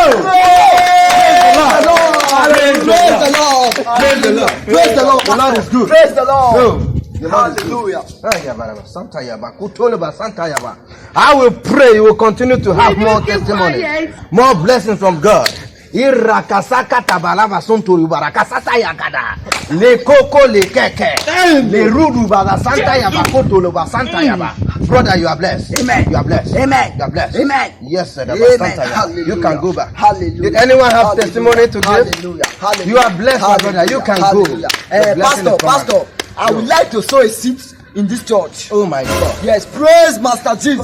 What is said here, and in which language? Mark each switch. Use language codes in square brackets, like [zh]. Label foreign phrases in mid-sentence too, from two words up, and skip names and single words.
[en] Praise the Lord! Praise the Lord! Praise the Lord! The Lord is good. Praise the Lord! Hallelujah. I will pray you will continue to have more testimony, more blessings from God. Irakasaka tabalava sonturi barakasata yagada le koko le keke le rudu baga santa yaba koto lo ba santa yaba. Brother, you are blessed. Amen. You are blessed. Amen. You are blessed. Amen. Yes, sir. Amen. You can go back. Hallelujah. Did anyone have testimony to give? Hallelujah. Hallelujah. You are blessed, my brother. You can go. Pastor, I would like to sow a seed in this church. Oh my God. Yes, praise Master Jesus.